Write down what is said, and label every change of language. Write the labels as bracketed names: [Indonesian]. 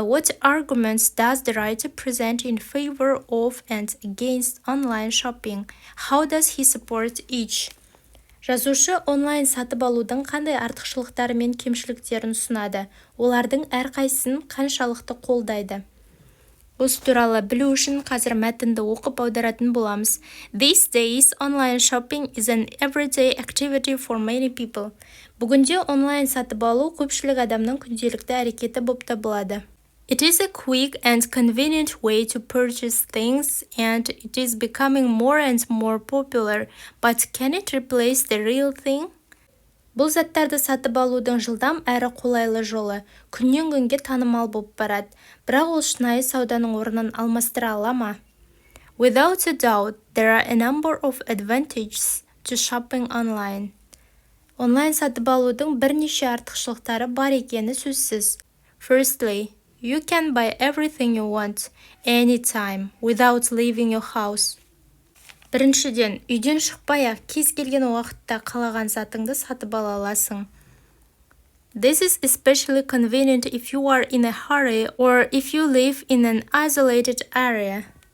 [English] What arguments does the writer present in favor of and against online shopping? How does he support each? [Kazakh] Жазушы онлайн сатып алудың қандай артықшылықтары мен кемшіліктерін ұсынады? Олардың әрқайсысын қаншалықты қолдайды? Осы туралы білу үшін қазір мәтінді оқып аударатын боламыз. [English] These days, online shopping is an everyday activity for many people. [Kazakh] Бүгінде онлайн сатып алу көпшілік адамның күнделікті әрекеті болып табылады. [English] It is a quick and convenient way to purchase things, and it is becoming more and more popular. But can it replace the real thing? [Kazakh] Бұл заттарды сатып алудың жылдам әрі қолайлы жолы күннен күнге танымал болып барады, бірақ ол шынайы сауданың орнын алмастыра ала ма? [English] Without a doubt, there are a number of advantages to shopping online. [Kazakh] Онлайн сатып алудың бірнеше артықшылықтары бар екені сөзсіз. [English] Firstly, you can buy everything you want, anytime, without leaving your house. [Kazakh] Біріншіден, үйден шықпай-ақ кез келген уақытта қалаған затыңды сатып ала аласың. [English] This is especially convenient if you are in a hurry or if you live in an isolated area.